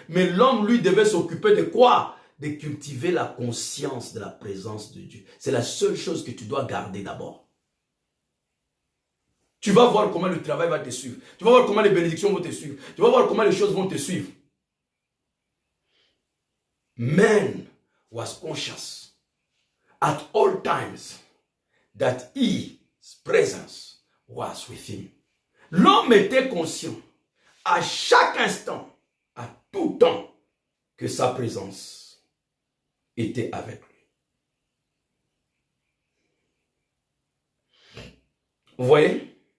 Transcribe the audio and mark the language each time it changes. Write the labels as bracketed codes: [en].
[fr] Mais l'homme, lui, devait s'occuper de quoi? De cultiver la conscience de la présence de Dieu. C'est la seule chose que tu dois garder d'abord. Tu vas voir comment le travail va te suivre. Tu vas voir comment les bénédictions vont te suivre. Tu vas voir comment les choses vont te suivre. [en] Man was conscious at all times that his presence was with him. [fr] L'homme était conscient à chaque instant, à tout temps, que sa présence était avec lui. Vous voyez?